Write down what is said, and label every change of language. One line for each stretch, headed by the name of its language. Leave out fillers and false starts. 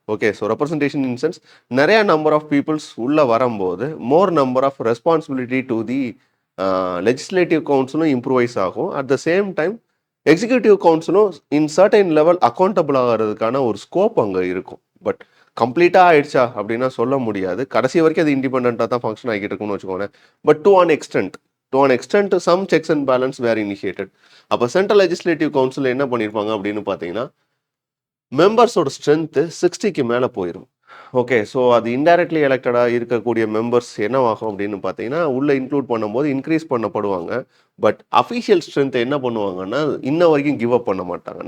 Tamil: Okay, so representation in sense நிறையா number of peoples உள்ளே வரும்போது more number of responsibility to the legislative கவுன்சிலும் improvise ஆகும். At the same time executive கவுன்சிலும் in certain level accountable ஆகிறதுக்கான ஒரு scope அங்கே இருக்கும். But கம்ப்ளீட்டாக ஆயிடுச்சா அப்படின்னா சொல்ல முடியாது. கடைசி வரைக்கும் அது இண்டிபெண்ட்டாக தான் ஃபங்க்ஷன் ஆகிட்டு இருக்குன்னு வச்சுக்கோங்க.
English: But to an extent some checks and balance were initiated.
Tamil: அப்போ சென்ட்ரல் லெஜிஸ்லேட்டிவ் கவுன்சில் என்ன பண்ணியிருப்பாங்க அப்படின்னு பார்த்தீங்கன்னா மெம்பர்ஸோட ஸ்ட்ரென்த்து 60க்கு மேலே போயிடும். ஓகே, ஸோ அது இன்டைரக்ட்லி எலெக்டடாக இருக்கக்கூடிய மெம்பர்ஸ் என்னவாகும் அப்படின்னு பார்த்தீங்கன்னா உள்ளே இன்க்ளூட் பண்ணும்போது இன்க்ரீஸ் பண்ணப்படுவாங்க. பட் அஃபிஷியல் ஸ்ட்ரென்த்தை என்ன பண்ணுவாங்கன்னா இன்ன வரைக்கும் கிவ் அப் பண்ண மாட்டாங்க.